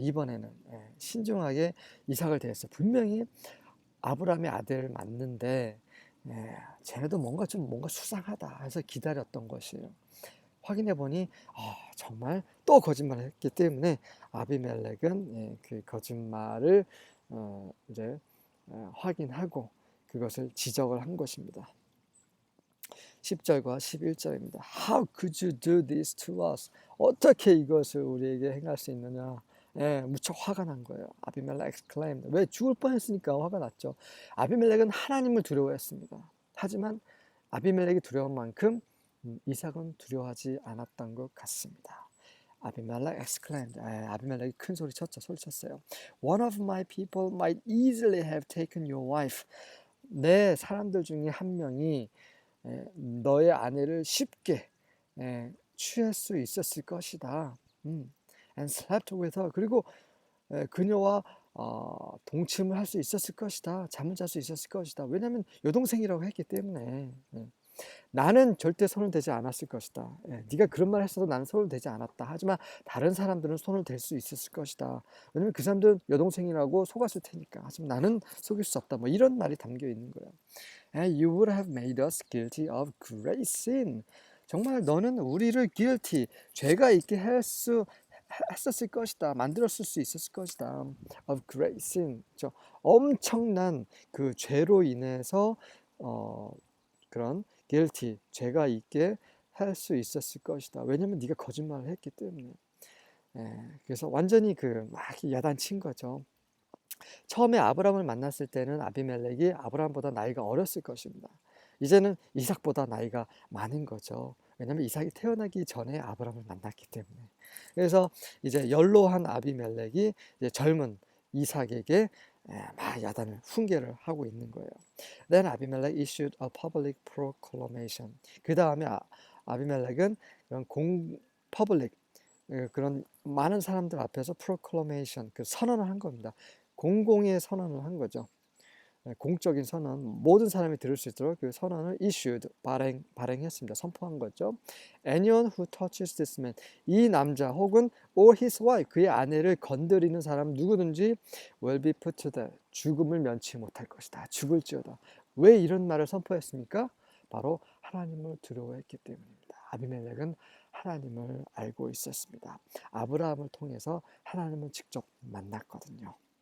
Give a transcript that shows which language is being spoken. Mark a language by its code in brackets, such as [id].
[ko] 이번에는 신중하게 이삭을 대했어요. 분명히 아브라함의 아들을 맞는데 쟤네도 뭔가 수상하다 해서 기다렸던 것이에요. 확인해 보니 정말 또 거짓말을 했기 때문에 아비멜렉은 그 거짓말을 이제 확인하고 그것을 지적을 한 것입니다. 10절과 11절입니다. [en] How could you do this to us? [ko] 어떻게 이것을 우리에게 행할 수 있느냐? 무척 화가 난 거예요. 아비멜렉 exclaimed. 왜 죽을 뻔했으니까 화가 났죠. 아비멜렉은 하나님을 두려워했습니다. 하지만 아비멜렉이 두려운 만큼 이삭은 두려워하지 않았던 것 같습니다. 아비멜렉 exclaimed. 아비멜렉이 큰 소리쳤어요. [en] One of my people might easily have taken your wife. [ko] 내 사람들 중에 한 명이 너의 아내를 쉽게 취할 수 있었을 것이다. [en] And slept with her. [ko] 그리고 그녀와 동침을 할 수 있었을 것이다. 잠을 잘 수 있었을 것이다. 왜냐하면 여동생이라고 했기 때문에. 나는 절대 손을 대지 않았을 것이다. 네가 그런 말 했어도 나는 손을 대지 않았다. 하지만 다른 사람들은 손을 댈 수 있었을 것이다. 왜냐면 그 사람들은 여동생이라고 속았을 테니까. 하지만 나는 속일 수 없다. 뭐 이런 말이 담겨 있는 거예요. [en] You would have made us guilty of great sin. [ko] 정말 너는 우리를 guilty, 죄가 있게 했었을 것이다. 만들었을 수 있었을 것이다. [en] Of great sin. [ko] 엄청난 그 죄로 인해서 그런 guilty, 죄가 있게 할 수 있었을 것이다. 왜냐면 네가 거짓말을 했기 때문에. 그래서 완전히 막 야단친 거죠. 처음에 아브라함을 만났을 때는 아비멜렉이 아브라함보다 나이가 어렸을 것입니다. 이제는 이삭보다 나이가 많은 거죠. 왜냐하면 이삭이 태어나기 전에 아브라함을 만났기 때문에. 그래서 이제 연로한 아비멜렉이 이제 젊은 이삭에게 막 야단을 훈계를 하고 있는 거예요. [en] Then Abimelech issued a public proclamation. [ko] 그 다음에 아비멜렉은 그런 퍼블릭 그런 많은 사람들 앞에서 proclamation, 그 선언을 한 겁니다. 공공의 선언을 한 거죠. 공적인 선언, 모든 사람이 들을 수 있도록 그 선언을 issued, 발행했습니다. 선포한 거죠. [en] Anyone who touches this man, [ko] 이 남자 혹은 [en] or his wife, [ko] 그의 아내를 건드리는 사람 누구든지 [en] will be put to death, [ko] 죽음을 면치 못할 것이다. 죽을지어다. 왜 이런 말을 선포했습니까? 바로 하나님을 두려워했기 때문입니다. 아비멜렉은 하나님을 알고 있었습니다. 아브라함을 통해서 하나님을 직접 만났거든요.